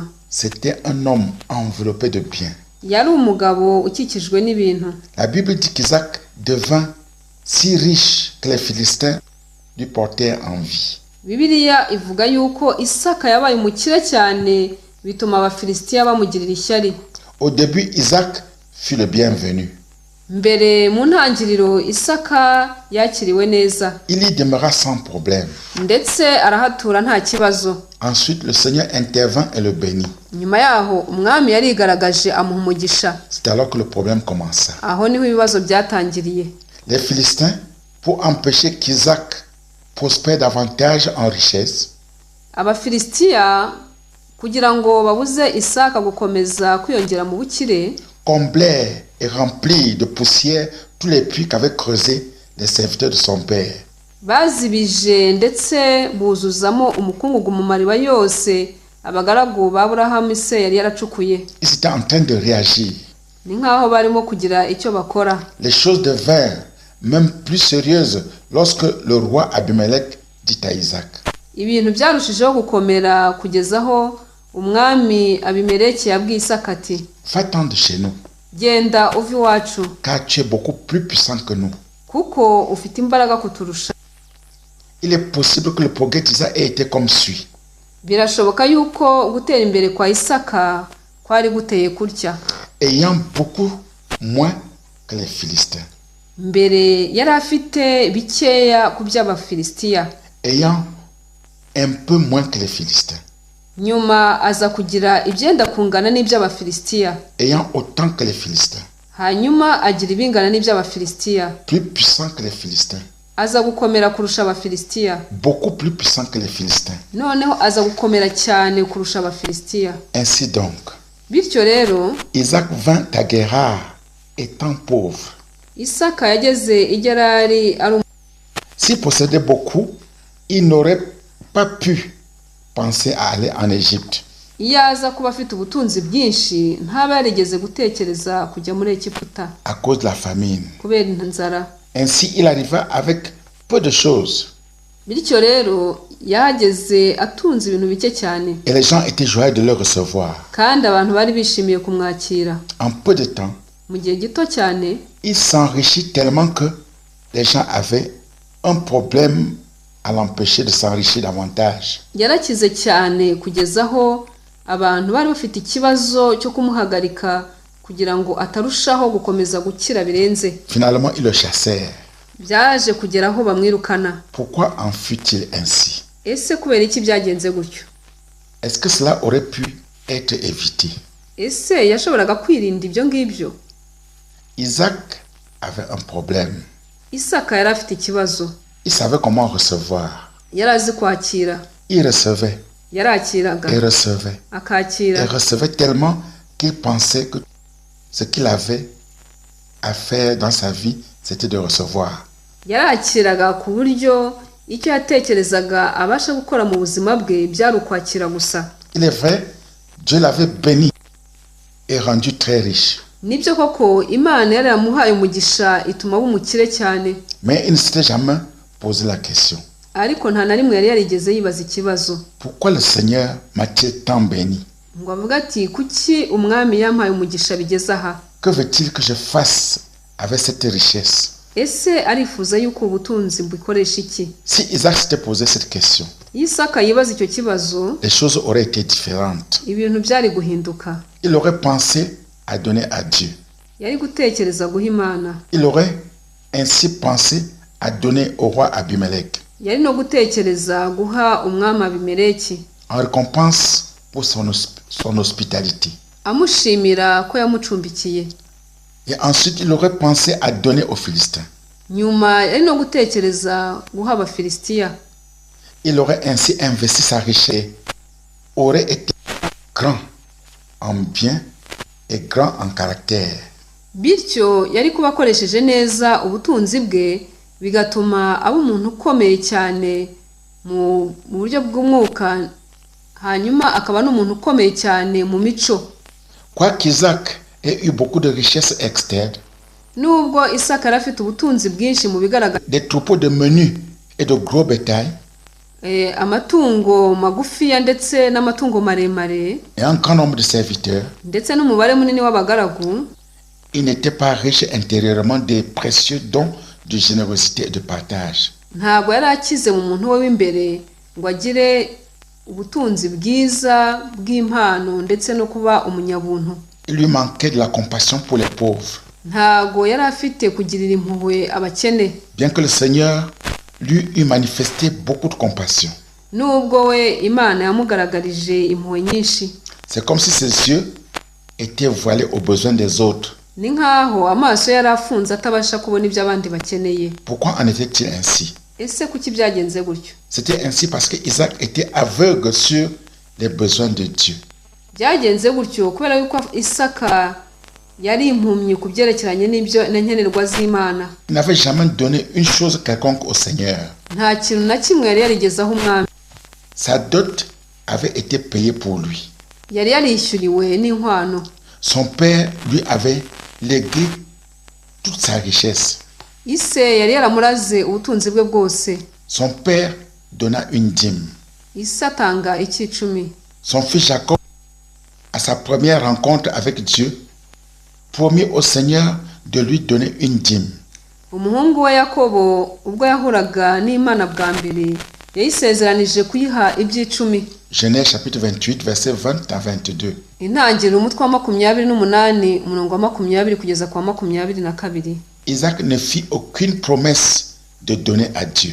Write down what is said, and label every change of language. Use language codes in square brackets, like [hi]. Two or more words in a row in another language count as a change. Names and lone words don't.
[fr] C'était un homme enveloppé de biens. [rw] Yari umugabo ukikijwe n'ibintu. [fr] La Bible dit qu'Isaac devint si riche que les Philistins lui portèrent envie. [rw] Bibiliya ivuga yuko Isaka yabaye umukire cyane bituma Abafilisitiya bamugirira ishyari. [fr] Au début, Isaac fut le bienvenu. [rw] Mbere mu ntangiriro Isaka yakiriwe neza, [fr] Il y demeura sans problème. [rw] ndetse arahatura nta kibazo. [fr] Ensuite, le Seigneur intervint et le bénit. [rw] Nyuma yaho umwami yarigaragaje amuha umugisha. [fr] C'est alors que le problème commença. [rw] Aho niho ibibazo byatangiriye. [fr] Les Philistins, pour empêcher qu'Isaac prospère davantage en richesse, [rw] Abafilisitiya kugira ngo babuze Isaka gukomeza kwiyongera mu bukire, [fr] comblèrent et remplirent de poussière tous les puits qu'avaient creusés les serviteurs de son père. [rw] bazibije ndetse buzuzamo umukungugu mu mariba yose abagaragu ba Aburahamu se yari yaracukuye. [fr] Ils étaient en train de réagir. [rw] Ni nkaho barimo kugira icyo bakora. [fr] Les choses devinrent même plus sérieuses lorsque le roi Abimelech dit à Isaac, [rw] Ibintu byarushijeho gukomera kugezaho umwami Abimeleki yabwiye Isaka ati, [fr] va-t'en de chez nous, [rw] genda uve iwacu [fr] car tu es beaucoup plus puissant que nous. [rw] kuko ufite imbaraga kuturusha. [fr] Il est possible que le progrès d'Isaac ait été comme suit. [rw] birashoboka yuko gutera imbere kwa Isaka kwari guteye kurya. [fr] ayant beaucoup moins que les Philistins, [rw] Mbere yari afite bikeya ku by'Abafilisitiya, [fr] ayant un peu moins que les Philistins, [rw] nyuma aza kugira ibyenda kungana n'iby'Abafilisitiya, [fr] ayant autant que les Philistins, [rw] hanyuma agira ibingana n'iby'Abafilisitiya, [fr] plus puissant que les Philistins, [rw] aza gukomera kurusha Abafilisitiya, [fr] beaucoup plus puissant que les Philistins. [rw] noneho aza gukomera cyane kurusha Abafilisitiya. [fr] Ainsi donc, [rw] Bityo rero [fr] Isaac vint à Guérar étant pauvre. [rw] Isaka yageze i Gerari ari [fr] S'il possédait beaucoup, il n'aurait pas pu penser à aller en Égypte. [rw] iyo aza kuba afite ubutunzi bwinshi ntaba yarigeze gutekereza kujya muri Egiputa [fr] À cause de la famine. [rw] kubera inzara. [fr] Ainsi, il arriva avec peu de choses. [rw] Bityo rero yahageze atunze ibintu bike cyane, [fr] Et les gens étaient joyeux de le recevoir. [rw] kandi abantu bari bishimiye kumwakira. [fr] En peu de temps, [rw] Mu gihe gito cyane [fr] il s'enrichit tellement que les gens avaient un problème à l'empêcher de s'enrichir davantage. [rw] yarakize cyane kugeza aho abantu bari bafite ikibazo cyo kumuhagarika kugira ngo atarushaho gukomeza gukira birenze. [fr] Finalement, ils le chassèrent. [rw] Byaje kugera aho bamwirukana. [fr] Pourquoi en fut-il ainsi? [rw] Ese kubera iki byagenze gutyo? [fr] Est-ce que cela aurait pu être évité? [rw] Ese yashoboraga kwirinda ibyo ngibyo? [fr] Isaac avait un problème. [rw] Isaka yari afite ikibazo, [fr] Il savait comment recevoir. [rw] yari azi kwakira. [fr] Il recevait, [rw] Yarakiraga [fr] et recevait, et [rw] akakira, [fr] recevait tellement qu'il pensait que ce qu'il avait à faire dans sa vie, c'était de recevoir. [rw] yarakiraga ku buryo icyo yatekerezaga abasha gukora mu buzima bwe byari ukwakira gusa. [fr] Il est vrai, Dieu l'avait béni et rendu très riche. [rw] Nibyo koko Imana yari yamuhaye umugisha ituma aba umukire cyane, [fr] Mais il ne s'était jamais posé la question. [rw] ariko nta na rimwe yari yarigeze yibaza ikibazo [fr] Pourquoi le Seigneur m'a-t-il tant béni? [rw] ngo avuga ati kuki umwami yampaye umugisha bigeze aha. [fr] Que veut-il que je fasse avec cette richesse? [rw] Ese arifuza yuko ubutunzi mbikoresha iki? [fr] Si Isaac s'était posé cette question, [rw] Iyo Isaka yibaza icyo kibazo [fr] les choses auraient été différentes. [rw] ibintu byari guhinduka. [fr] Il aurait pensé à donner à Dieu. [rw] Yari gutekereza guha Imana, [fr] Il aurait ainsi pensé à donner au roi Abimelech [rw] yari no gutekereza guha umwami Abimeleki [fr] en récompense pour son hospitalité. [rw] amushimira ko yamucumbikiye. [fr] Et ensuite, il aurait pensé à donner aux Philistins. [rw] Nyuma yari no gutekereza guha Abafilisitiya. [fr] Il aurait ainsi investi sa richesse, aurait été grand en bien et grand en caractère. [rw] Bityo yari kuba akoresheje neza ubutunzi bwe bigatuma aba umuntu ukomeye cyane mu buryo bw'umwuka, hanyuma akaba n'umuntu ukomeye cyane mu mico. [fr] Quoiqu'Isaac ait eu beaucoup de richesses externes, [rw] Nubwo Isaka yari afite ubutunzi bwinshi mu bigaragara, [fr] des troupeaux de menus et de gros bétail, [rw] amatungo magufiya ndetse n'amatungo maremare [fr] et un grand nombre de serviteurs, [rw] ndetse n'umubare munini w'abagaragu, [fr] il n'était pas riche intérieurement des précieux dons de générosité et de partage. [rw] ntabwo yari akize mu muntu we w'imbere ngo agire ubutunzi bwiza bw'impano ndetse no kuba umunyabuntu. [fr] Il lui manquait de la compassion pour les pauvres. [rw] Ntabwo yari afite kugirira impuhwe abakene, [fr] Bien que le Seigneur lui eût manifesté beaucoup de compassion. [rw] nubwo we Imana yamugaragarije impuhwe nyinshi. [fr] C'est comme si ses yeux étaient voilés aux besoins des autres. [rw] Ni nkaho amaso yari afunze atabasha kubona ibyo abandi bakeneye. [fr] Pourquoi en était-il ainsi? [rw] Ese kuki byagenze gutyo? [fr] C'était ainsi parce que Isaac était aveugle sur les besoins de Dieu. [rw] Byagenze gutyo kubera yuko Isaka yari impumyi ku byerekeranye n'ibyo nkenerwa z'Imana. [fr] Il n'avait jamais donné une chose quelconque au Seigneur. [rw] Nta kintu na kimwe yari yarigezaho umwami. [fr] Sa dot avait été payée pour lui. [rw] Yari yarishyuriwe n'inkwano. [fr] Son père lui avait légué toute sa richesse. [rw] Ise yari yaramuraze ubutunzi bwe bwose. [fr] Son père donna une dîme. [rw] Ise atanga icyicumi. [fr] Son fils Jacob, à sa première rencontre avec Dieu, promit au Seigneur de lui donner une dîme. [rw] Umuhungu we Yakobo ubwo yahuraga n'Imana bwa mbere yayisezeranije kuyiha iby'icumi. [fr] Genèse chapitre 28, verset 20 à 22. [rw] Intangiriro umutwe wa 28 umurongo wa 20 kugeza kwa 22. [fr] Isaac ne fit aucune promesse de donner à Dieu.